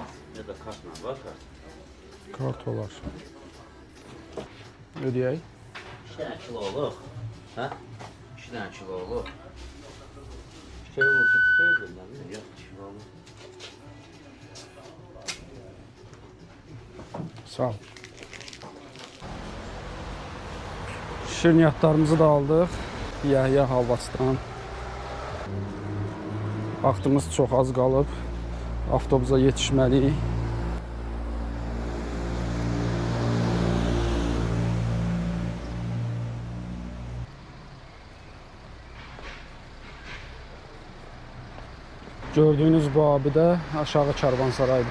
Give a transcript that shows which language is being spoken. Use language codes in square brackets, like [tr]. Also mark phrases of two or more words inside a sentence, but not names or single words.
[tr] Ya da kartla var kart. [az] Kart olar. Ödeyək. [tr] 2 tane kiloluk. Ha? 2 tane kiloluk. Şey olursa tutuyoruz ondan. Yok kiloluk. [az] Sağ ol. Şirniyyatlarımızı da aldıq. Yahya halvacıdan. Vaxtımız çox az qalıb. Avtobusa yetişməliyik. Gördüyünüz bu abidə aşağı Karvansaraydır.